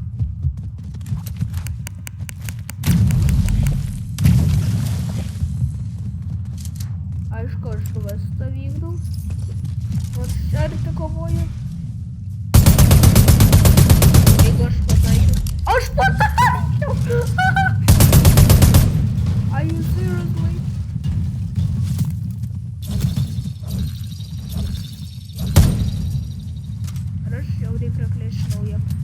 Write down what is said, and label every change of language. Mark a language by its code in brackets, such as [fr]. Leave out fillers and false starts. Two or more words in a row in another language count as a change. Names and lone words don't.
[lt] Aišku, aš kvestą vykdau. Nors šerti kovoja. Jeigu aš pataikiau. Aš pataikiau! [en] Are you seriously? [lt] Ar aš žiauriai praklėšinau jam?